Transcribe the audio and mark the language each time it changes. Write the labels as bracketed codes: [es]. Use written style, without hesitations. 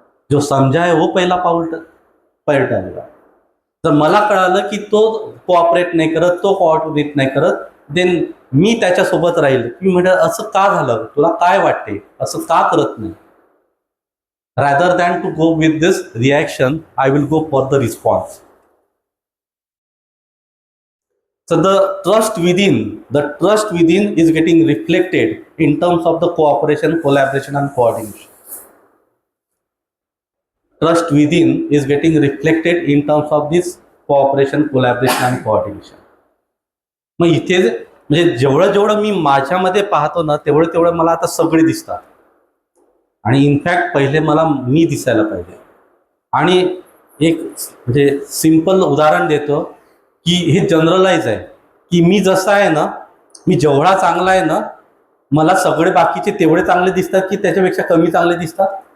[mr] जो समजा है वो पहिला पाऊल टाकेल. जर मला कळालं की तो कोऑपरेट नाही करत, तो कोऑर्डिनेट नाही करत, देन मी त्याच्यासोबत राहील. मी म्हणलं असं का झालं, तुला काय वाटते, असं का करत नाही. [en] Rather than to go with this reaction, I will go for the response. So the trust within is getting reflected in terms of the cooperation, collaboration and coordination. Trust within is getting reflected in terms of this cooperation, collaboration and coordination. [mr] मग इथे म्हणजे जेवढं मी माझ्यामध्ये पाहतो ना तेवढं मला आता सगळे दिसतात. आणि इनफॅक्ट पहिले मला मी दिसायला पाहिजे. आणि एक म्हणजे सिंपल उदाहरण देतो की हे जनरलाइज आहे की मी जसा आहे ना, मी जेवढा चांगला आहे ना, मला सगळे बाकीचे तेवढे चांगले दिसतात की त्याच्यापेक्षा कमी चांगले दिसतात.